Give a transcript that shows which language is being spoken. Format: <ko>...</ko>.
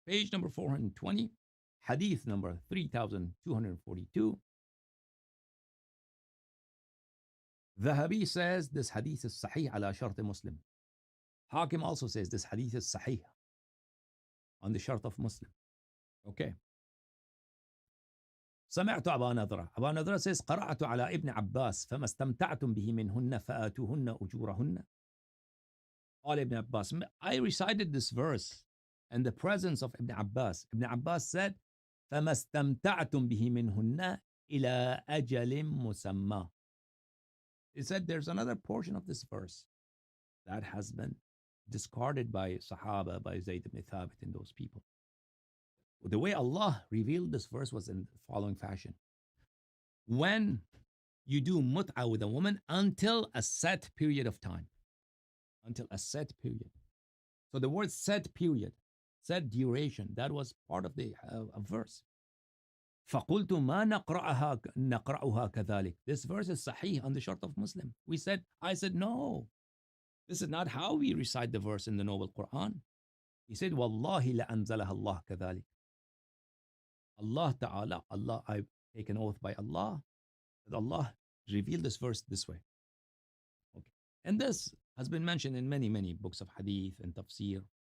<en>Page number 420, hadith number 3242. Dhahabi says this hadith is sahih ala shart Muslim. Hakim also says this hadith is sahih on the shart of Muslim. Okay.</en> <ar>سمعت أبا نضرة. أبا نضرة says قرأت على ابن عباس فما استمتعتم به منهن فآتوهن أجورهن. قال ابن</ar> <en>Abbas, I recited this verse in the presence of Ibn Abbas. Ibn Abbas said,</en> <ar>فما استمتعتم به منهن إلى أجل مسمى.</ar> <en>He said there's another portion of this verse. That husband discarded by Sahaba, by Zayd ibn Thabit and those people. The way Allah revealed this verse was in the following fashion. When you do mut'ah with a woman until a set period of time, until a set period. So the word set period, set duration, that was part of the verse.</en> <ar>فَقُلْتُ مَا نَقْرَأُهَا كَذَلِكَ.</ar> <en>This verse is sahih on the short of Muslim. I said, no, this is not how we recite the verse in the Noble Quran. He said,</en> <ar>وَاللَّهِ لَأَنزَلَهَا اللَّهُ كَذَلِكَ.</ar> <en>Allah Ta'ala, I take an oath by Allah, that Allah revealed this verse this way. Okay. And this has been mentioned in many, many books of hadith and tafsir.</en>